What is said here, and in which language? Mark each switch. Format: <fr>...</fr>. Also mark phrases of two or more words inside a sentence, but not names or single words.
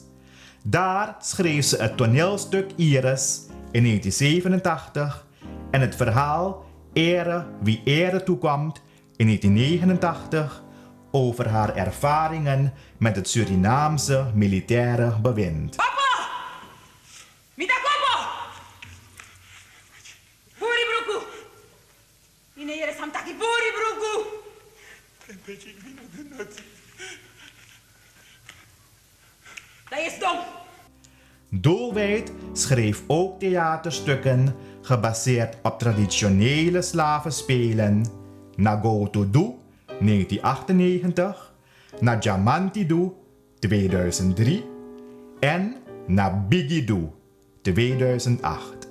<nl>Daar schreef ze het toneelstuk Iris in 1987 en het verhaal Ere wie ere toekomt in 1989 over haar ervaringen met het Surinaamse militaire bewind.</nl> <srn>Papa! Mita papa! Puri bruku! Ine yere samtaki puri bruku!</srn> <nl>Dat is dom! Doelwijd schreef ook theaterstukken gebaseerd op traditionele slavenspelen, Nagoto Do, 1998, Najamanti Do, 2003 en Nabigi Do, 2008.</nl>